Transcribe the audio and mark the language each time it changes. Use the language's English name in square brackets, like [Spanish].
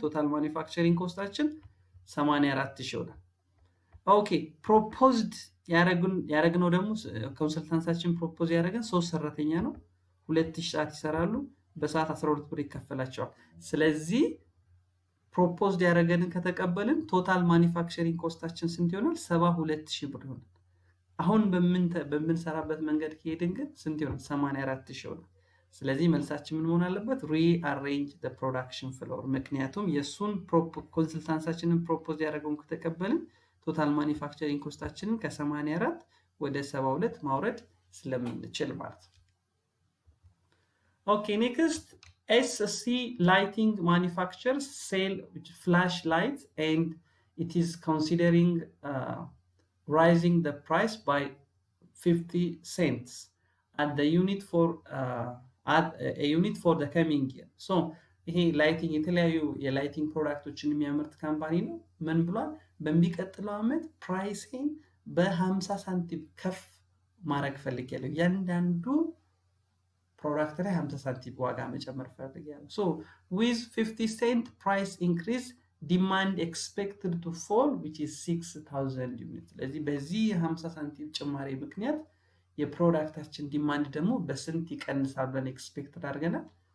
[Amharic] ቶታል ማኒፋክቸሪንግ ኮስታችን 84000 ይሆናል። ኦኬ ፕሮፖዝድ ያረግነው ደግሞ ኮንሰልታንሳችን ፕሮፖዝ ያረገን 3 ሰራተኛ ነው። 2000 ሰዓት ይሰራሉ። በሰዓት 12 ብር ይከፈላቸዋል። ስለዚህ ፕሮፖዝድ ያረገንን ከተቀበልን ቶታል ማኒፋክቸሪንግ ኮስታችን ስንት ይሆናል? 72000 ብር ይሆናል። አሁን በምንሰራበት መንገድ ከሄድን ግን ስንት ይሆናል? 84000 ይሆናል። ስለዚህ መልሳችን ምን መሆን አለበት? [English] rearrange the production floor። [Amharic] ምክንያቱም የሱን ኮንሰልታንሳችንን ፕሮፖዝ ያደረገውን ከተቀበልን ቶታል ማኒፋክቸሪንግ ኮስታችንን ከ84 ወደ 72 ማውረድ ስለምንችል ማለት ነው። ኦኬ ኔክስት [English] SC lighting manufacturers sell flashlight and it is considering raising the price by 50 cents at the unit for a unit for the coming year. So [Amharic] ይሄ ላይቲንግ የተለያዩ የላይቲንግ ፕሮዳክቶችን የሚያመርት ካምፓኒ ነው። ምን ብሏል? በሚቀጥለው ዓመት ፕራይሴን በ50 ሳንቲም ከፍ ማድረግ ፈልጌያለሁ። ያንዳንዱ ፕሮዳክት ላይ 50 ሳንቲም ዋጋ መጨመር ፈልጌያለሁ። ሶ [English] with 50 cent price increase demand expected to fall which is 6000 units። [Amharic] ስለዚህ በዚህ 50 ሳንቲም ጭማሪ ምክንያት የፕሮዳክታችን ዲማንድ ደግሞ በስንት ይቀንሳል ብለን ኤክስፔክትድ አድርገናል?